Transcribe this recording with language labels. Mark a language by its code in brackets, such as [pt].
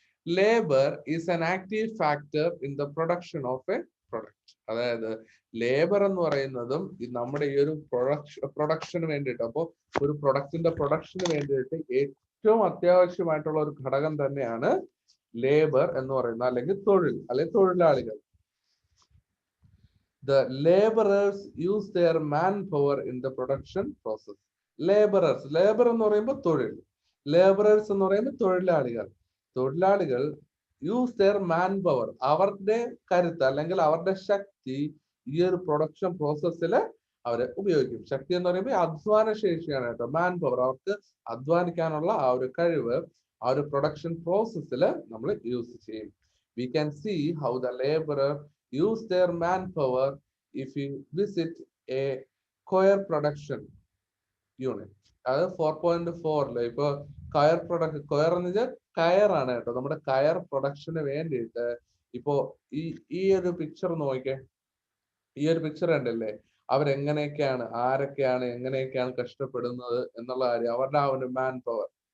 [en] Labor is an active factor in the production of a product. [ml] അതായത് labour എന്ന് പറയുന്നതും നമ്മുടെ ഈ ഒരു പ്രൊഡക്ഷന് വേണ്ടിയിട്ട്, അപ്പോൾ ഒരു പ്രൊഡക്റ്റിന്റെ പ്രൊഡക്ഷന് വേണ്ടിയിട്ട് ഏറ്റവും അത്യാവശ്യമായിട്ടുള്ള ഒരു ഘടകം തന്നെയാണ് ലേബർ എന്ന് പറയുന്നത്, അല്ലെങ്കിൽ തൊഴിൽ, അല്ലെങ്കിൽ തൊഴിലാളികൾ. [en] The laborers use their manpower in the production process. [ml] Laborers, labour എന്ന് പറയുമ്പോൾ തൊഴിൽ, ലേബറേഴ്സ് എന്ന് പറയുമ്പോൾ തൊഴിലാളികൾ [en] use their manpower, [ml] അവരുടെ കരുത്ത് അല്ലെങ്കിൽ അവരുടെ ശക്തി ഈ ഒരു പ്രൊഡക്ഷൻ പ്രോസസ്സിൽ അവരെ ഉപയോഗിക്കും. ശക്തി എന്ന് പറയുമ്പോൾ അധ്വാന ശേഷിയാണ് കേട്ടോ. മാൻ പവർ, അവർക്ക് അധ്വാനിക്കാനുള്ള ആ ഒരു കഴിവ് ആ ഒരു പ്രൊഡക്ഷൻ പ്രോസസ്സിൽ നമ്മൾ യൂസ് ചെയ്യും. [en] We can see how the laborer use their manpower if you visit a coir production unit. [ml] അത് 4.4 ഇപ്പൊ കയർ പ്രൊഡക്ഷൻ, കയർ എന്ന് വെച്ചാൽ കയറാണ് കേട്ടോ. നമ്മുടെ കയർ പ്രൊഡക്ഷന് വേണ്ടിയിട്ട് ഇപ്പോ ഈ ഒരു പിക്ചർ നോക്കിക്കേ, ഈ ഒരു പിക്ചർ ഉണ്ടല്ലേ, അവരെങ്ങനെയൊക്കെയാണ്, ആരൊക്കെയാണ്, എങ്ങനെയൊക്കെയാണ് കഷ്ടപ്പെടുന്നത് എന്നുള്ള കാര്യം, അവരുടെ ആ ഒരു മാൻ പവർ.